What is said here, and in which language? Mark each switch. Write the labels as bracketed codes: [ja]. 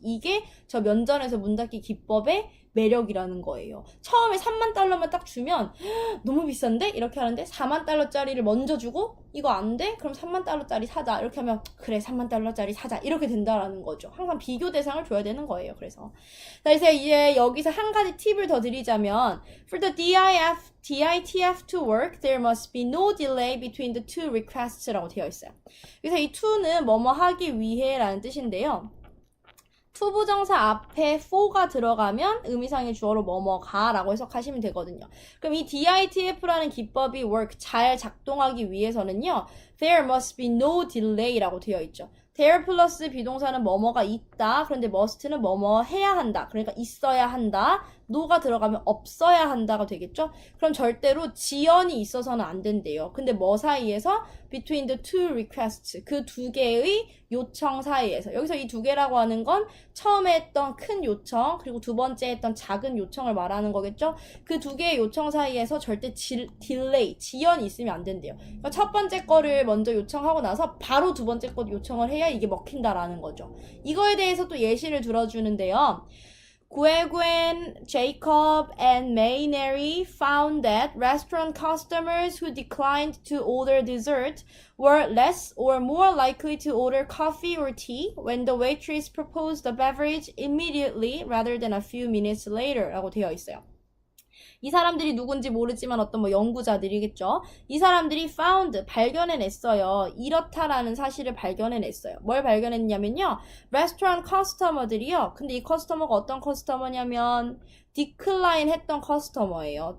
[ko] 이게 저 면전에서 문 닫기 기법의 매력이라는 거예요. 처음에 3만 달러만 딱 주면 너무 비싼데? 이렇게 하는데 4만 달러짜리를 먼저 주고 이거 안 돼? 그럼 3만 달러짜리 사자. 이렇게 하면 그래, 3만 달러짜리 사자. 이렇게 된다라는 거죠. 항상 비교 대상을 줘야 되는 거예요. 그래서 이제 여기서 한 가지 팁을 더 드리자면 [en] For the DITF to work, there must be no delay between the two requests [ko] 라고 되어 있어요. 그래서 이 to는 뭐뭐 하기 위해 라는 뜻인데요. 투부정사 앞에 for가 들어가면 의미상의 주어로 뭐뭐가 라고 해석하시면 되거든요. 그럼 이 DITF라는 기법이 work 잘 작동하기 위해서는요. [en] There must be no delay [ko] 라고 되어 있죠. there 플러스 비동사는 뭐뭐가 있다. 그런데 must는 뭐뭐 해야 한다. 그러니까 있어야 한다. no가 들어가면 없어야 한다가 되겠죠? 그럼 절대로 지연이 있어서는 안 된대요. 근데 뭐 사이에서? [en] Between the two requests. [ko] 그 두 개의 요청 사이에서. 여기서 이 두 개라고 하는 건 처음에 했던 큰 요청, 그리고 두 번째 했던 작은 요청을 말하는 거겠죠? 그 두 개의 요청 사이에서 절대 딜레이, 지연이 있으면 안 된대요. 그러니까 첫 번째 거를 먼저 요청하고 나서 바로 두 번째 거 요청을 해야 이게 먹힌다라는 거죠. 이거에 대해서 또 예시를 들어주는데요. [en] Gwen, Jacob, and Maynard found that restaurant customers who declined to order dessert were less or more likely to order coffee or tea when the waitress proposed the beverage immediately rather than a few minutes later [ko] 라고 되어 있어요. 이 사람들이 누군지 모르지만 어떤 뭐 연구자들이겠죠. 이 사람들이 found, 발견해냈어요. 이렇다라는 사실을 발견해냈어요. 뭘 발견했냐면요. 레스토랑 커스터머들이요. 근데 이 커스터머가 어떤 커스터머냐면 decline 했던 커스터머예요.